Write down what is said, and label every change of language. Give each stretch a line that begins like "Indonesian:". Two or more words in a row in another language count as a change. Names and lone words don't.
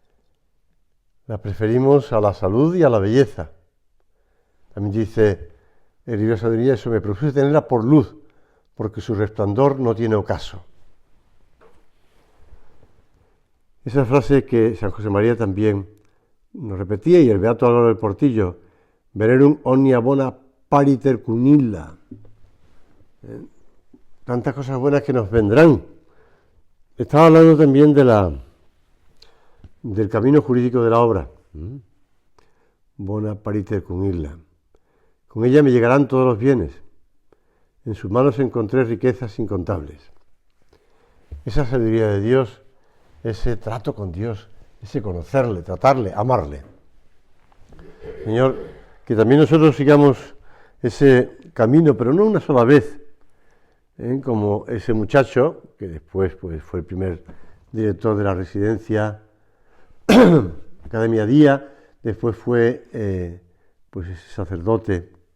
Spanish: La preferimos a la salud y a la belleza. También dice el libro de sabiduría, eso me propuse tenerla por luz, porque su resplandor no tiene ocaso. Esa frase que San José María también nos repetía, y el beato Álvaro del Portillo,
Latin: venerum omnia bona pariter cum illa.
Spanish: Tantas cosas buenas que nos vendrán. Estaba hablando también del camino jurídico de la obra.
Latin: Bona pariter cum illa.
Spanish: Con ella me llegarán todos los bienes. En sus manos encontré riquezas incontables. Esa sabiduría de Dios, ese trato con Dios, ese conocerle, tratarle, amarle. Señor, que también nosotros sigamos ese camino, pero no una sola vez, como ese muchacho, que después pues, fue el primer director de la residencia Academia Día, después fue pues ese sacerdote,